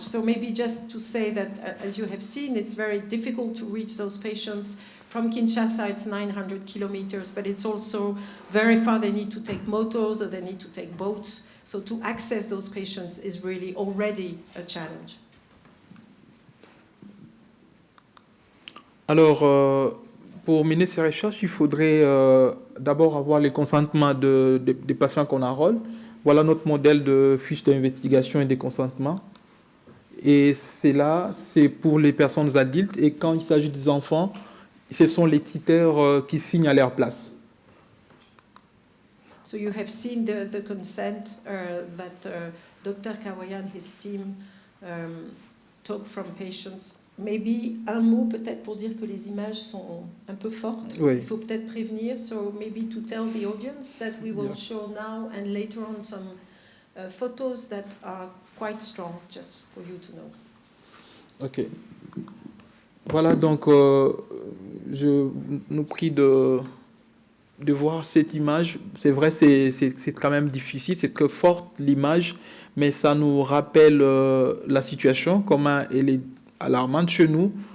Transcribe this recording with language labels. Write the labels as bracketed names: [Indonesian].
[English] So maybe just to say that, as you have seen, it's very difficult to reach those patients. From Kinshasa, it's 900 kilometers, but it's also very far. They need to take motos or they need to take boats. So to access those patients is really already a challenge. [French] Alors, pour mener ces recherches, il faudrait d'abord avoir le consentement des patients qu'on enrôle. Voilà notre modèle de fiche d'investigation et de consentement. Et c'est pour les personnes adultes. Et quand il s'agit des enfants, ce sont les tuteurs qui signent à leur place. [English] So you have seen the consent that Dr. Kawaya and his team took from patients. [French] Maybe un mot peut-être pour dire que les images sont un peu fortes. Oui. Il faut peut-être prévenir. [English] So maybe to tell the audience that we will show now and later on some photos that are quite strong, just for you to know. Ok. [French] Voilà, donc je nous prie de voir cette image. C'est vrai, c'est quand même difficile, c'est très forte l'image, mais ça nous rappelle la situation, comment elle est alarmante chez nous.